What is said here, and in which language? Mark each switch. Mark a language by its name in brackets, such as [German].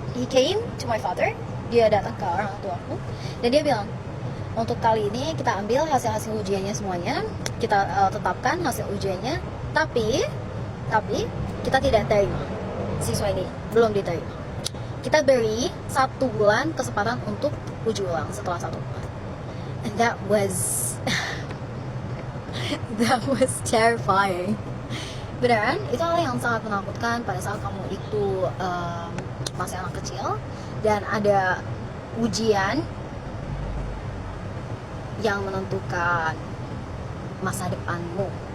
[English] He came to my father, [Indonesian] dia datang ke orang tua aku dan dia bilang, untuk kali ini kita ambil hasil ujiannya semuanya, kita tetapkan hasil ujiannya, tapi kita tidak terima siswa ini, belum diterima. Kita beri 1 bulan kesempatan untuk uji ulang setelah 1 bulan. [English] And that was terrifying. [Indonesian] Beneran, itu hal yang sangat menakutkan pada saat kamu itu masih anak kecil dan ada ujian yang menentukan masa depanmu.